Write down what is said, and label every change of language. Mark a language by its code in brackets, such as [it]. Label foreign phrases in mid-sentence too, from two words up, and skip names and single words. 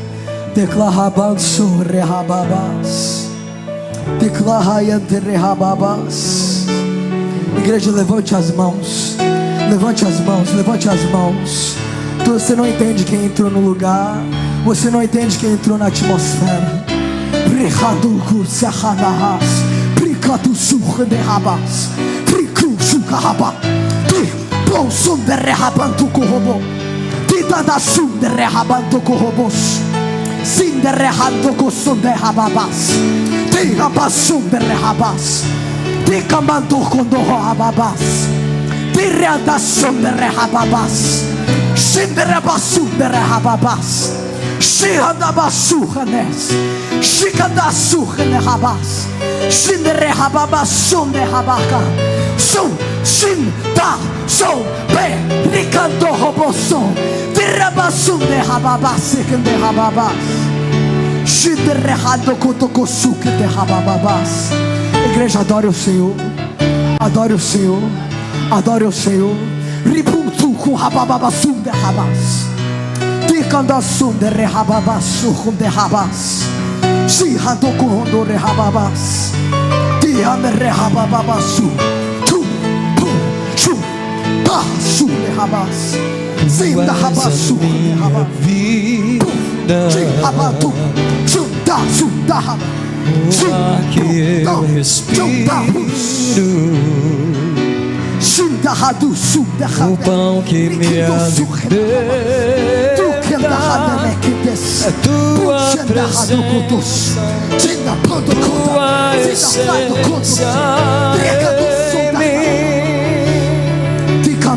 [pt] Igreja, levante as mãos. Levante as mãos, levante as mãos. Você não entende quem entrou no lugar. Você não entende quem entrou na atmosfera. Ricado surra de rabas. Tricru suca raba. Ti bom som de rehabanto corrobo. Ti dada sum de rehabanto corrobos. Sim de rehando com som de rababas. Ti rabasum de rehabas. Ti camando com do rababas. Ti reada som de rehababas. Sim de rebasum de rehababas. Shihadabasurhanes, Shikadasurhanehabas, Shinderehababas, Sondehabaka, Son, Shin, Da, Son, Be, Ricanto Roboson, Dirabasum de Hababas, Second de Hababas, Shinderehado Kotokosuke de Hababas. Igreja, adore o Senhor, adore o Senhor, adore o Senhor. Ribuntu com Hababasum de Habas. Tikandasum de rehababasum de habas. Shihadoko de rehababas. Tiame rehababasu. Tu, tu, chu, ta, su de habas. Sim da habasu de habas. Shihabatu, chunda, chunda habas. O ar que eu respiro, o pão que me alimenta, a tua presença, tua essência em mim.